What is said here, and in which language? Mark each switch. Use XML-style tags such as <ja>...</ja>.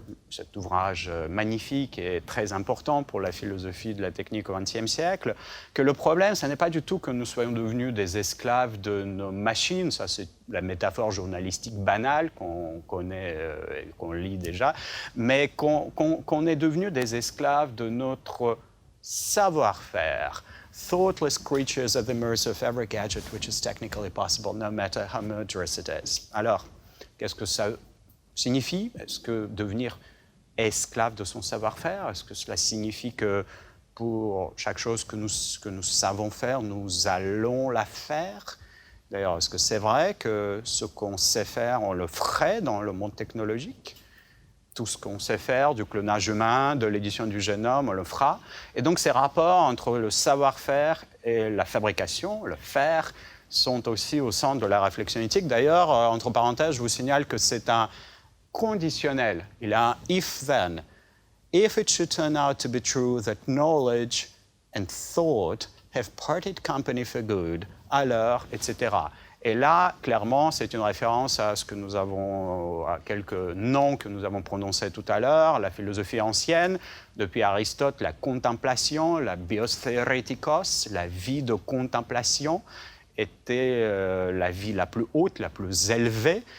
<fr>cet ouvrage magnifique et très important pour la philosophie de la technique au XXe siècle, que le problème, ce n'est pas du tout que nous soyons devenus des esclaves de nos machines, ça c'est la métaphore journalistique banale qu'on connaît et qu'on lit déjà, mais qu'on est devenus des esclaves de notre savoir-faire.</fr> <en>Thoughtless creatures of the mercy of every gadget which is technically possible, no matter how murderous it is.</en> <fr>Alors, qu'est-ce que ça signifie? Est-ce que devenir esclave de son savoir-faire, est-ce que cela signifie que pour chaque chose que nous savons faire, nous allons la faire? D'ailleurs, est-ce que c'est vrai que ce qu'on sait faire, on le ferait dans le monde technologique? Tout ce qu'on sait faire, du clonage humain, de l'édition du génome, on le fera. Et donc ces rapports entre le savoir-faire et la fabrication, le faire, sont aussi au centre de la réflexion éthique. D'ailleurs, entre parenthèses, je vous signale que c'est un conditionnel. Il a un if-then.</fr> <en>If it should turn out to be true that knowledge and thought have parted company for good,</en> <fr>alors, etc. Et là, clairement, c'est une référence à ce que nous avons, à quelques noms que nous avons prononcés tout à l'heure, la philosophie ancienne, depuis Aristote, la contemplation, la bios theoretikos, la vie de contemplation, était la vie la plus haute, la plus élevée.</fr>